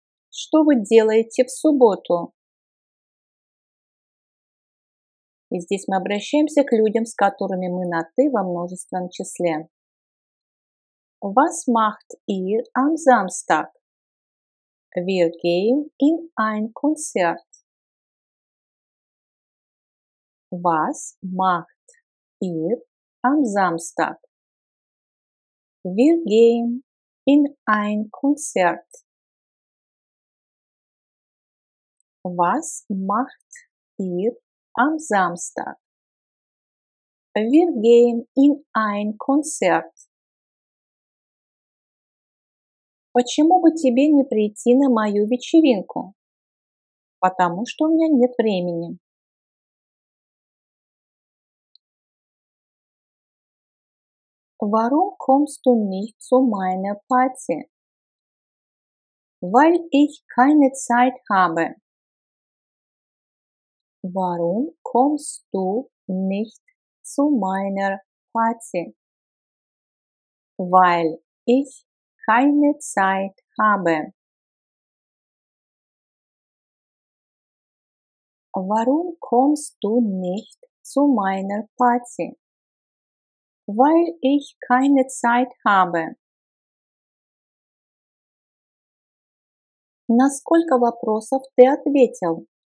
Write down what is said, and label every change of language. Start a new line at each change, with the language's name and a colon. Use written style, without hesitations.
Russian: Что вы делаете в субботу? И здесь мы обращаемся к людям, с которыми мы на «ты» во множественном числе.
German: Was macht ihr am Samstag? Wir gehen in ein Konzert. Was macht ihr am Samstag? Wir gehen in ein Konzert. Was macht ihr am Samstag? Wir gehen in ein Konzert.
Russian: Почему бы тебе не прийти на мою вечеринку? Потому что у меня нет времени.
German: Warum kommst du nicht zu meiner Party? Weil ich keine Zeit habe. Warum kommst du nicht zu meiner Party? Weil ich keine Zeit habe. Warum kommst du nicht zu meiner Party? Weil ich keine Zeit habe.
Russian: На сколько вопросов ты ответил?